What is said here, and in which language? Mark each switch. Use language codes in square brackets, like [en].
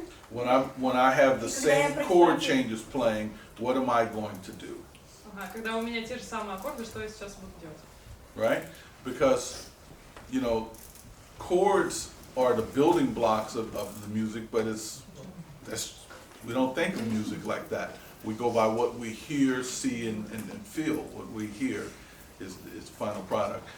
[en] When I have the same chord changes playing, what am I going to do? [ru] Ага, когда у меня те же самые аккорды, что я сейчас буду делать? [en] Right? Because, you know, chords are the building blocks of the music, but we don't think of music like that. We go by what we hear, see, and feel. What we hear is final product.